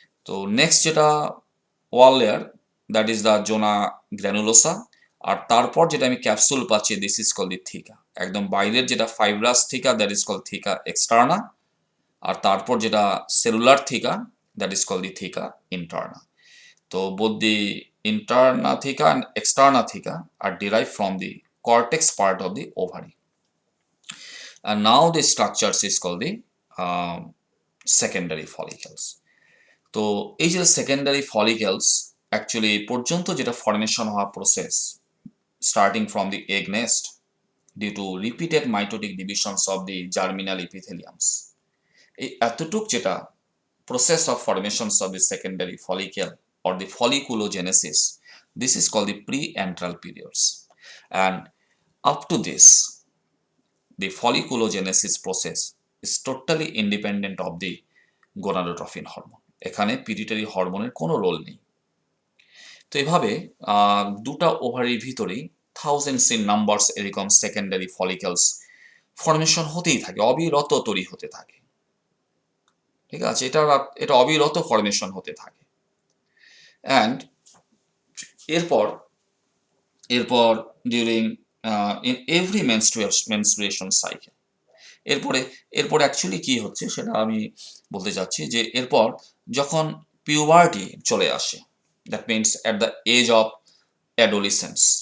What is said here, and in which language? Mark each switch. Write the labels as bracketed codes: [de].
[bn] তো নেক্সট যেটা ওয়াল layer, [en] that is the zona granulosa, [bn] আর তারপর যেটা আমি ক্যাপসুল পাচ্ছি, [en] This is call the theca. [bn] একদম বাইরের যেটা fibrous থিকা, [en] that is call theca externa, [bn] আর তারপর যেটা সেলুলার থিকা, [en] That is call the theca interna. তো both the interna theca and externa theca are derived from the cortex part of the ovary. And now the structures is called the secondary follicles. [bn] তো এই যে secondary ফলিকেলস, actually পর্যন্ত যেটা formation হওয়া process, [en] starting from the egg nest due to repeated mitotic divisions of the germinal epitheliums, [bn] এই এতটুক যেটা [en] process of formations of the secondary follicle or the folliculogenesis, this is called the pre-antral periods, and up to this the folliculogenesis process is totally independent of the gonadotrophin hormone. [bn] এখানে pituitary হরমোনের কোনো role নেই। তো এভাবে দুটা ওভারির ভিতরেই [en] thousands in numbers [bn] এরকম secondary ফলিকেলস formation হতেই থাকে, অবিরত তৈরি হতে থাকে। ঠিক আছে, এটা অবিরত ফরমেশন হতে থাকে। অ্যান্ড এরপর [en] during in every menstruation cycle, [bn] এরপর অ্যাকচুয়ালি কি হচ্ছে সেটা আমি বলতে চাচ্ছি, যে এরপর যখন পিউবার্টি চলে আসে, [en] That means at the age of adolescence.